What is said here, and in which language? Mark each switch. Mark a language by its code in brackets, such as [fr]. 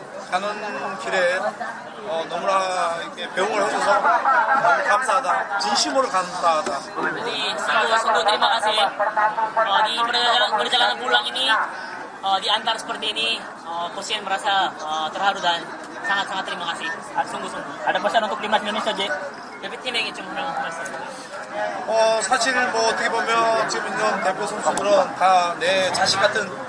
[ko] 가는 길에 너무나 이렇게 배웅을 해줘서 너무 감사하다. 진심으로 감사하다. [id] Jadi sungguh terima kasih di perjalanan pulang ini diantar seperti ini. Kosian merasa terharu dan sangat terima kasih. Sungguh. Ada pesan untuk timnas Indonesia, Jack? Tapi [ko] 팀에게 좀 말씀. 사실 뭐 어떻게 보면 지금 있는 대표 선수들은 다 내 자식 같은